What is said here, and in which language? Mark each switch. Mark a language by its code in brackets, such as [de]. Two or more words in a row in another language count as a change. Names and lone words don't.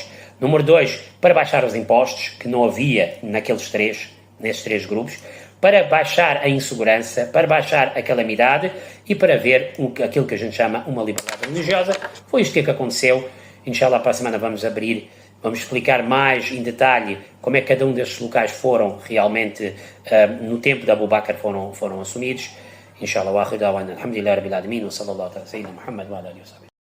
[pt] Número 2, para baixar os impostos, que não havia nesses três grupos, para baixar a insegurança, para baixar a calamidade e para ver aquilo que a gente chama uma liberdade religiosa. Foi isto que aconteceu. Inshallah, para a semana vamos explicar mais em detalhe como é que cada um destes locais foram realmente, no tempo de Abu Bakr, foram assumidos. [ar] إن شاء الله، وآخر دعوانا الحمد لله رب العالمين وصلى الله على سيدنا محمد وعلى آله وصحبه.